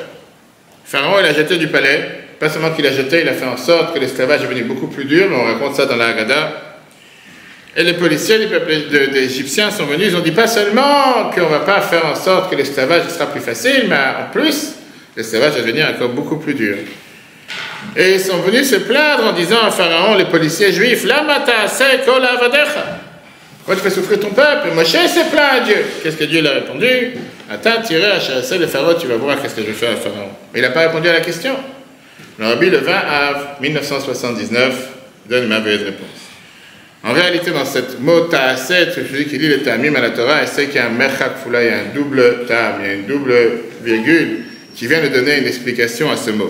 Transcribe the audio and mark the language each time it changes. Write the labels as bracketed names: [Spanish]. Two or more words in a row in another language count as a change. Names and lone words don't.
[French] Pharaon, il a jeté du palais. Pas seulement qu'il a jeté, il a fait en sorte que l'esclavage est devenu beaucoup plus dur, mais on raconte ça dans la Haggadah. Et les policiers du peuple des Égyptiens sont venus, ils ont dit pas seulement qu'on ne va pas faire en sorte que l'esclavage sera plus facile, mais en plus, l'esclavage va devenir encore beaucoup plus dur. Et ils sont venus se plaindre en disant à Pharaon, les policiers juifs, [Hebrew] למה תעשה כה לעבדיך. [French] Pourquoi tu fais souffrir ton peuple? Moshe s'est plaint à Dieu. Qu'est-ce que Dieu lui a répondu? Attends, tirez à chasser le Pharaon, tu vas voir qu'est-ce que je vais faire à Pharaon. Mais il n'a pas répondu à la question. Le Rabbi, le 20 av 1979, donne une merveilleuse réponse. En réalité, dans cette mot ta'aseh, celui qui lit le ta'amim à la Torah, il sait qu'il y a un [Hebrew] merchak foula, [French] il y a un double ta'am, il y a une double virgule qui vient de donner une explication à ce mot.